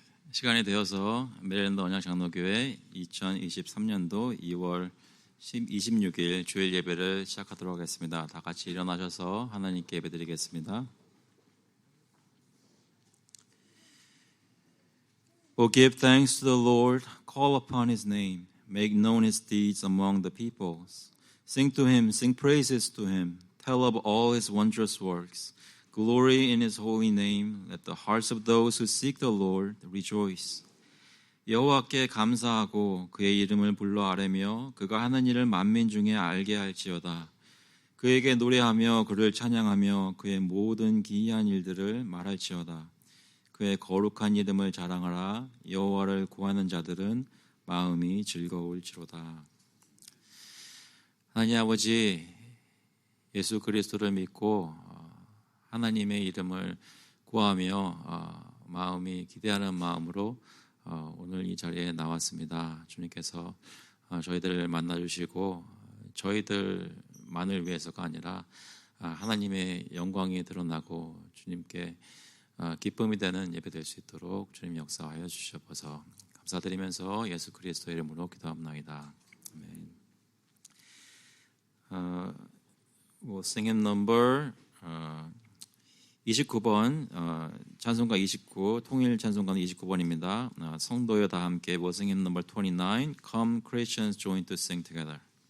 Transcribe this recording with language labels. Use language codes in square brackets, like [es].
[ko] 시간이 되어서 메릴랜드 언약장로교회 2023년도 2월 26일 주일 예배를 시작하도록 하겠습니다. 다 같이 일어나셔서 하나님께 예배드리겠습니다. [en] Oh, give thanks to the Lord, call upon His name, make known His deeds among the peoples. Sing to Him, sing praises to Him, tell of all His wondrous works. Glory in His holy name. Let the hearts of those who seek the Lord rejoice. [ko] 여호와께 감사하고 그의 이름을 불러 아뢰며 그가 하는 일을 만민 중에 알게 할지어다. 그에게 노래하며 그를 찬양하며 그의 모든 기이한 일들을 말할지어다. 그의 거룩한 이름을 자랑하라. 여호와를 구하는 자들은 마음이 즐거울지로다. 하나님 아버지, 예수 그리스도를 믿고 하나님의 이름을 구하며 마음이 기대하는 마음으로 오늘 이 자리에 나왔습니다. 주님께서 저희들을 만나주시고 저희들만을 위해서가 아니라 하나님의 영광이 드러나고 주님께 기쁨이 되는 예배 될 수 있도록 주님 역사하여 주셔서 감사드리면서 예수 그리스도의 이름으로 기도합나이다. 아멘. [en] We'll sing in number [ko] 29번, 찬송가 29, 통일 찬송가는 29번입니다. 성도여 다 함께 [en] We'll sing in number 29, Come Christians join to sing together.